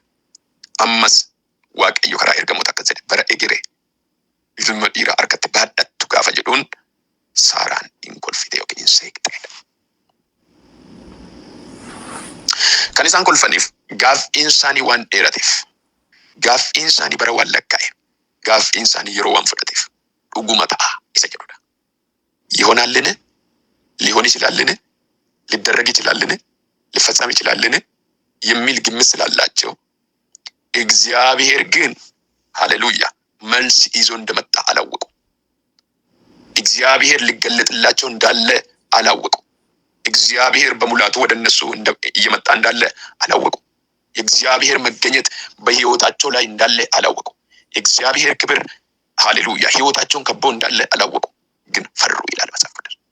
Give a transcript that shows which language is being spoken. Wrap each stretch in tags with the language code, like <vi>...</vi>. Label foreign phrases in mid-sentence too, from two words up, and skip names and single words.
<om>Ammas Waaqayyo karaa ergamoota akkas jedhe bara egeree ilma dhiiraa harkatti baadhattu gaafa jedhuun Saaraan hin kolfite yookiin hin seeqxeedha. Kan isaan kolfaniif gaaffiin isaanii waan dheerateef, gaaffiin isaanii bara waan lakkaa'e, gaaffiin isaanii yeroo waan fudhateef dhuguma ta'a isa jedhudha.</om> <am>ይሆናልን? ሊሆን ይችላልን? ሊደረግ ይችላልን? ሊፈጸም ይችላልን? የሚል ግምት ስላላቸው እግዚአብሔር ግን ሃሌሉያ መልስ ይዞ እንደመጣ አላወቁ። እግዚአብሔር ሊገለጥላቸው እንዳለ አላወቁ። እግዚአብሔር በሙላቱ ወደ እነሱ እየመጣ እንዳለ አላወቁ። የእግዚአብሔር መገኘት በህይወታቸው ላይ እንዳለ አላወቁ። የእግዚአብሔር ክብር ሃሌሉያ ህይወታቸውን ከቦ እንዳለ አላወቁ። ግን ፈሩ ይላል መጽሐፍ ቅዱስ።</am>